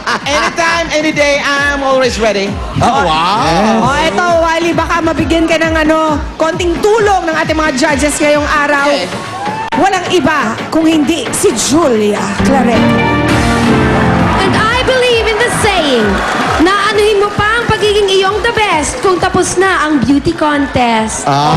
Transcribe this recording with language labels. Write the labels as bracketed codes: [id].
[en] Anytime, any day, I'm always ready. Oh, wow. [tl] O, eto, Wally, baka mabigyan ka ng konting tulong ng ating mga judges ngayong araw. [en] Okay. [tl] Walang iba kung hindi si Julia Claret. [en] And I believe in the saying [tl] na anuhin mo pa ang pagiging iyong the best kung tapos na ang beauty contest.